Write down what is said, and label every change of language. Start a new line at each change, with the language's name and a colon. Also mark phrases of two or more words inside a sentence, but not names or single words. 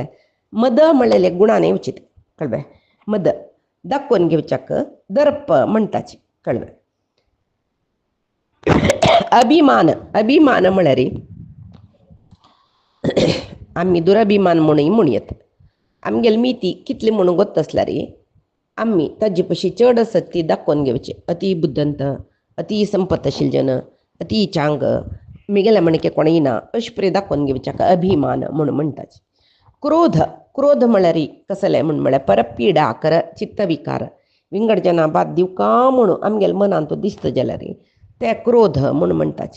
Konkani: मद म्हणलेले गुणान येवचें कळ्ळें. मद दाखोवन घेवच्याक दर्प म्हणटाचे कळ्ळें. अभिमान म्हळ्यार आमी दुराभिमान म्हणूय म्हणयत. आमगेली मिती कितली म्हणून गोत आसल्यार आमी ताजे पशी चड आसत ती दाखोवन घेवची. अति बुद्धंत अति संपतशील जन अति चांग मिगेल्या म्हणके कोणय ना अशें पळय दाखोवन घेवच्याक अभिमान म्हणून म्हणटाचे. क्रोध म्हळ्यार कसले म्हळ्यार परपीडाकर चित्तविकार विंगड जना बाद दिवका म्हणून आमगेल्या मनांत दिसता जाल्यार ते क्रोध म्हणून म्हणटाचे.